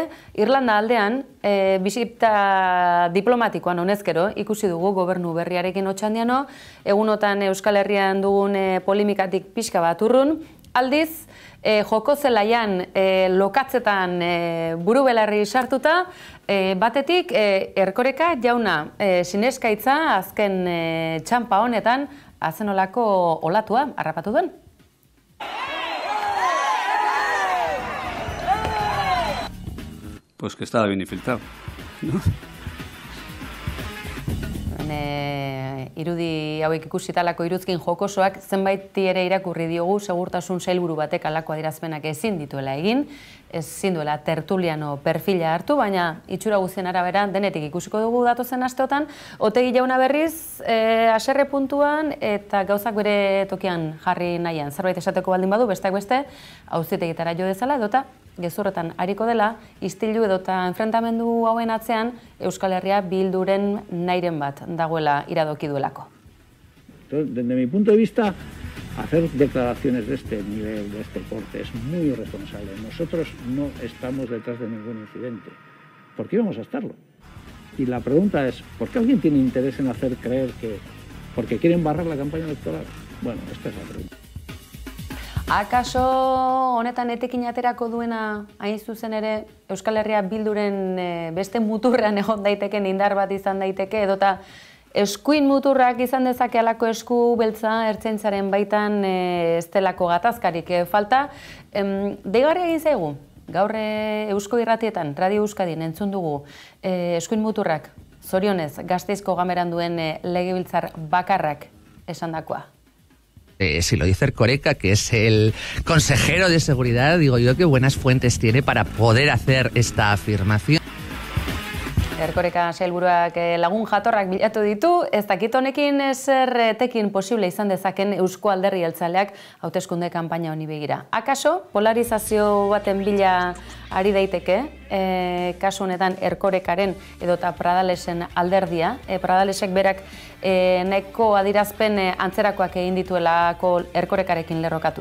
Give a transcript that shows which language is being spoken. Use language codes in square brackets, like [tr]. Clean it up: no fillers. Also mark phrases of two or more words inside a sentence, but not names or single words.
[eu] Irlanda aldean, bisita diplomatikoan honezkero, ikusi dugu gobernu berriarekin Otxandiano, egunotan Euskal Herrian dugun polemikatik pixka bat urrun, aldiz, joko zelaian lokatzetan buru belarri sartuta, batetik Erkoreka jauna sineskaitza azken txanpa honetan azenolako olatua harrapatu duen. [es] Pues que estaba bien infiltrado, ¿no? [eu] Irudi hauek ikusitalako iruzkin jokosoak zenbaiti ere irakurri diogu segurtasun sailburu batek halako adierazpenak ezin dituela egin, ezin duela tertuliano perfila hartu, baina itxura guztien arabera denetik ikusiko dugu datozen asteotan. Otegi jauna berriz, haserre puntuan eta gauzak bere tokian jarri nahian. Zerbait esateko baldin badu, besteak beste, auzitegitara jo dezala edota gezurretan ariko dela, istilu edota enfrentamendu hauen atzean Euskal Herria Bilduren nahiren bat dagoela iradoki duelako. [es] Desde mi punto de vista, hacer declaraciones de este nivel, de este corte, es muy irresponsable. Nosotros no estamos detrás de ningún incidente. ¿Por qué íbamos a estarlo? Y la pregunta es, ¿por qué alguien tiene interés en hacer creer que porque quieren barrar la campaña electoral? Bueno, esta es la pregunta. [eu] Akaso honetan etekin aterako duena hain zuzen ere Euskal Herria Bilduren beste muturrean egon daiteken indar bat izan daiteke edota eskuin muturrak izan dezake alako esku beltza ertzaintzaren baitan estelako gatazkarik falta. Deigarria egin zaigu, gaur Eusko Irratietan, Radio Euskadin entzun dugu eskuin muturrak, zorionez Gasteizko Ganberan duen legebiltzar bakarrak esandakoa. [es] Si lo dice Erkoreka, que es el consejero de seguridad, digo yo que buenas fuentes tiene para poder hacer esta afirmación. [eu] Erkoreka sailburuak lagun jatorrak bilatu ditu, ez dakit honekin zer etekin posible izan dezaken Eusko Alderdi Jeltzaleak hauteskunde kanpaina honi begira. Akaso polarizazio baten bila ari daiteke, kasu honetan Erkorekaren edota Pradalesen alderdia, Pradalesek berak nahiko adirazpen antzerakoak egin dituelako Erkorekarekin lerrokatuz.